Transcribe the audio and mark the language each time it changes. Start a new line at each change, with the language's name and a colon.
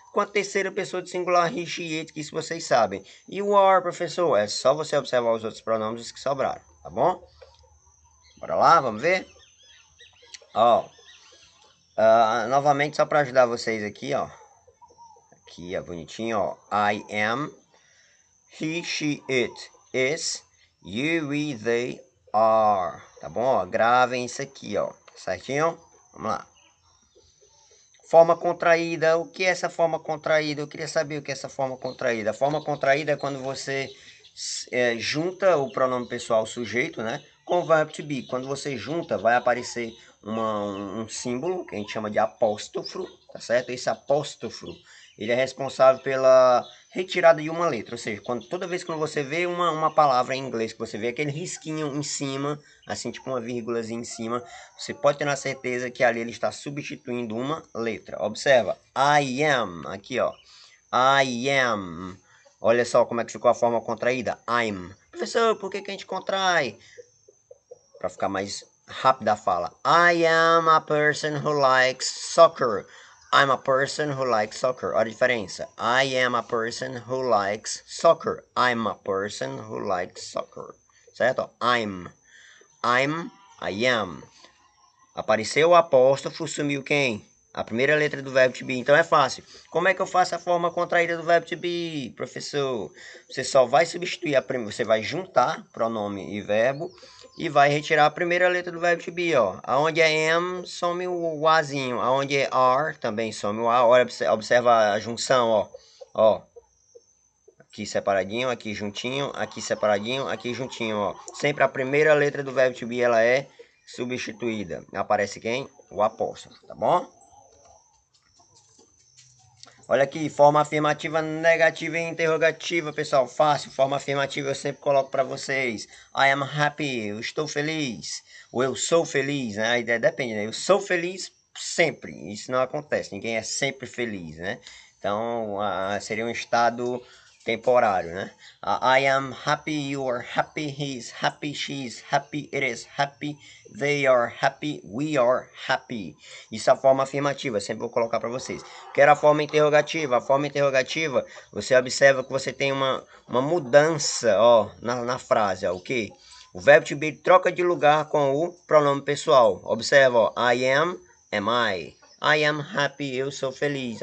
Portuguese: com a terceira pessoa do singular he, she, it, que isso vocês sabem. E o are, professor, é só você observar os outros pronomes que sobraram, tá bom? Bora lá, vamos ver? Ó, novamente só para ajudar vocês aqui, ó. Aqui, ó, bonitinho, ó.
English: I am, he, she, it, is, you, we, they, are.
Portuguese: Tá bom? Ó, gravem isso aqui, ó. Certinho? Vamos lá. Forma contraída. O que é essa forma contraída? Eu queria saber o que é essa forma contraída. A forma contraída é quando você junta o pronome pessoal sujeito, né, com o verbo to be. Quando você junta, vai aparecer um símbolo que a gente chama de apóstrofo, tá certo? Esse apóstrofo, ele é responsável pela retirada de uma letra, ou seja, toda vez que você vê uma palavra em inglês, que você vê aquele risquinho em cima, assim tipo uma vírgulazinha em cima, você pode ter na certeza que ali ele está substituindo uma letra.
English: Observa, I am, aqui ó, I am.
Portuguese: Olha só como é que ficou a forma contraída, I'm. Professor, por que a gente contrai? Para ficar mais rápida a fala.
English: I am a person who likes soccer. I'm a person who likes soccer.
Portuguese: Olha a diferença.
English: I am a person who likes soccer. I'm a person who likes soccer.
Portuguese: Certo?
English: I'm. I am.
Portuguese: Apareceu o apóstrofo, sumiu quem? A primeira letra do verbo to be. Então é fácil. Como é que eu faço a forma contraída do verbo to be, professor? Você só vai substituir você vai juntar pronome e verbo e vai retirar a primeira letra do verbo to be, ó. Aonde é am, some o azinho. Aonde é are, também some o a. Olha, observa a junção, ó. Ó. Aqui separadinho, aqui juntinho, aqui separadinho, aqui juntinho, ó. Sempre a primeira letra do verbo to be, ela é substituída. Aparece quem? O apóstrofo, tá bom? Olha aqui, forma afirmativa, negativa e interrogativa, pessoal. Fácil, forma afirmativa eu sempre coloco para vocês.
English: I am happy,
Portuguese: eu estou feliz. Ou eu sou feliz, né? A ideia depende, né? Eu sou feliz sempre. Isso não acontece, ninguém é sempre feliz, né? Então, seria um estado temporário, né?
English: I am happy, you are happy, he is happy, she is happy, it is happy, they are happy, we are happy.
Portuguese: Isso é a forma afirmativa, sempre vou colocar para vocês. Quero a forma interrogativa. A forma interrogativa, você observa que você tem uma mudança, ó, na frase, ó, o que? O verbo to be troca de lugar com o pronome pessoal. Observa, ó,
English: I am I. I am happy,
Portuguese: eu sou feliz.